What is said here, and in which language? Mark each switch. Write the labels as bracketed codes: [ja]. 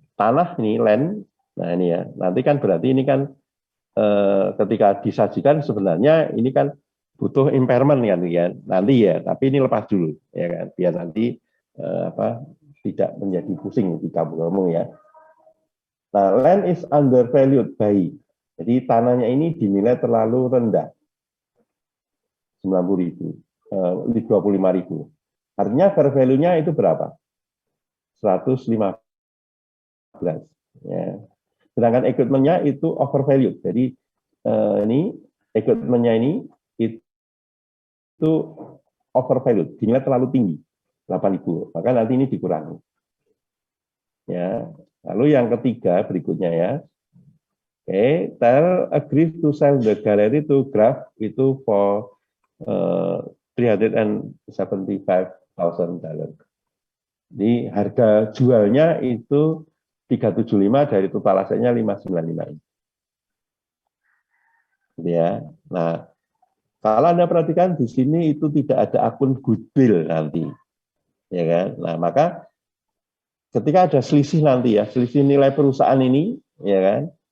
[id] Tanah ini land, nah ini ya. Nanti kan berarti ini kan ketika disajikan sebenarnya ini kan butuh impairment kan ya. Nanti ya, tapi ini lepas dulu ya kan, biar nanti tidak menjadi pusing di kamu ya. [en] Nah, land is undervalued by. [id] Jadi tanahnya ini dinilai terlalu rendah. 90.000, 25.000. Artinya fair value-nya itu berapa? 115. Ya. Sedangkan equipment-nya itu overvalued. Jadi ini equipment-nya ini itu overvalued, dinilai terlalu tinggi, 8.000. Maka nanti ini dikurangi. Ya. Lalu yang ketiga berikutnya ya. [en] Oke, Terrell agrees to sell the gallery to Graf itu for $375,000. [id] Jadi harga jualnya itu 375 dari total asetnya 595. Ya. Nah, kalau Anda perhatikan di sini itu tidak ada akun goodwill nanti. Ya kan? Nah, maka ketika ada selisih nanti ya, selisih nilai perusahaan ini, ya kan?